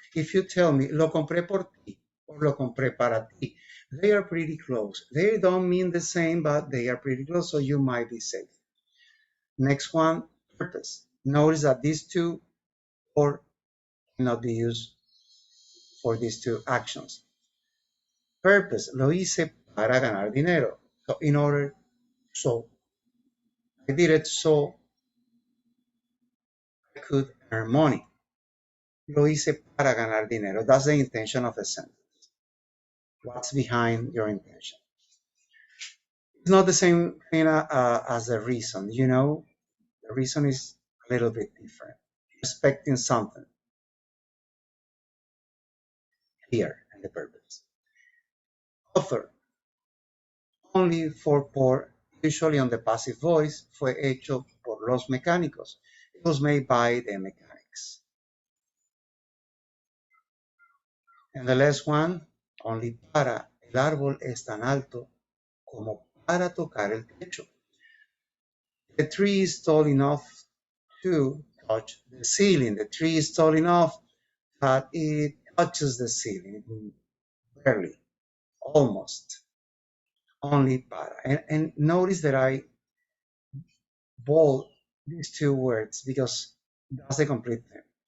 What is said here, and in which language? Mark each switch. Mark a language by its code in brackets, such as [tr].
[en] If you tell me, [es] lo compré por ti, [en] or [es] lo compré para ti, [en] they are pretty close. They don't mean the same, but they are pretty close, so you might be safe. Next one, purpose. Notice that these two or cannot be used for these two actions. [es] Purpose, lo hice para ganar dinero. [en] So I did it so I could earn money. [es] Lo hice para ganar dinero. [en] That's the intention of the sentence. What's behind your intention? It's not the same thing as the reason, you know. The reason is a little bit different. Expecting something here and the purpose. Author, only for por, usually on the passive voice, [es] fue hecho por los mecánicos. [en] It was made by the mechanics. And the last one, only para, [es] el árbol es tan alto como para tocar el techo. [en] The tree is tall enough to touch the ceiling. The tree is tall enough that it touches the ceiling, barely, almost, only para. And notice that I bold these two words because that's the complete thing.